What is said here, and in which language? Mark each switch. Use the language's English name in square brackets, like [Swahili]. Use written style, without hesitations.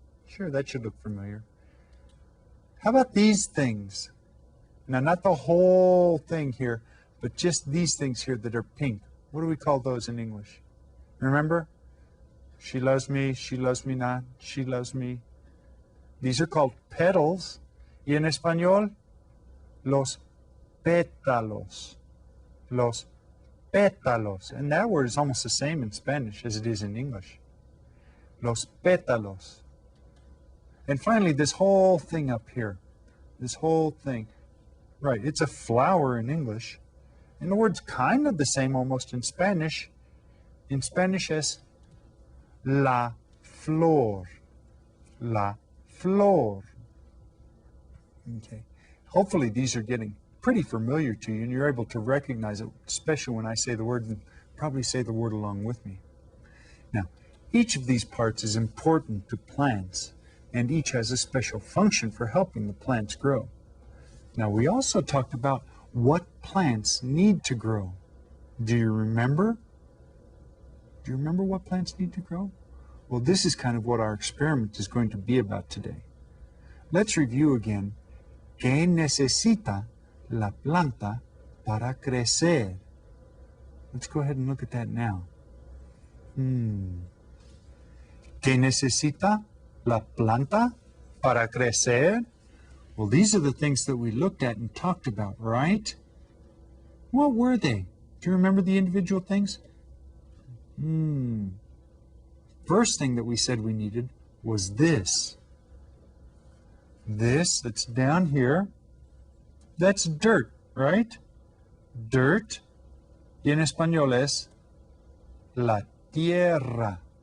[English] Sure, that should look familiar. How about these things? Now, not the whole thing here, but just these things here that are pink. What do we call those in English? Remember? She loves me not, she loves me. These are called petals. [Spanish] Y en español, los pétalos. Los pétalos. [English] And that word is almost the same in Spanish as it is in English. [Spanish] Los pétalos. [English] And finally, this whole thing up here. This whole thing. Right, it's a flower in English. And the word's kind of the same almost in Spanish. In Spanish [Spanish] es la flor. La flor. Okay. [English] Hopefully these are getting pretty familiar to you and you're able to recognize it, especially when I say the word, and probably say the word along with me. Now, each of these parts is important to plants, and each has a special function for helping the plants grow. Now, we also talked about what plants need to grow. Do you remember? Do you remember what plants need to grow? Well, this is kind of what our experiment is going to be about today. Let's review again. [Spanish] ¿Qué necesita la planta para crecer? [English] Let's go ahead and look at that now. [Spanish] ¿Qué necesita la planta para crecer? [English] Well, these are the things that we looked at and talked about, right? What were they? Do you remember the individual things? First thing that we said we needed was this. This that's down here, that's dirt, right? Dirt. [Spanish] Y en español es la tierra.